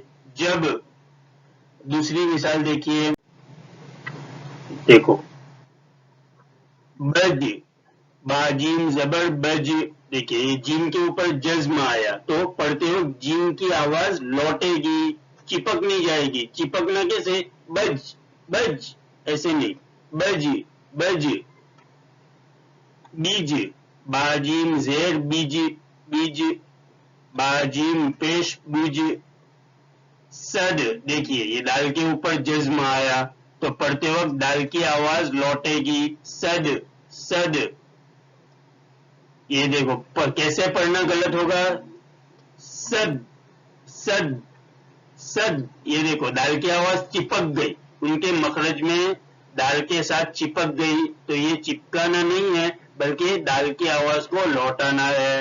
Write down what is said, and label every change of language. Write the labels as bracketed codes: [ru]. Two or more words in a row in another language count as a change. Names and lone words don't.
[ur] جب دوسری مثال دیکھیے, دیکھو بج با جیم زبر بج, دیکھیے یہ جیم کے اوپر جزم آیا تو پڑھتے وقت جیم کی آواز لوٹے گی, چپک نہیں جائے گی. چپکنا کیسے؟ بج بج ایسے نہیں, بج بج. بیج باجیم زیر بیج بیج باجیم پیش بوج. صد, دیکھیے یہ دال کے اوپر جزم آیا تو پڑھتے وقت دال کی آواز لوٹے گی, صد صد. یہ دیکھو کیسے پڑھنا غلط ہوگا, صد صد صد. یہ دیکھو دال کی آواز چپک گئی, ان کے مخرج میں دال کے ساتھ چپک گئی, تو یہ چپکانا نہیں ہے بلکہ دال کی آواز کو لوٹانا ہے.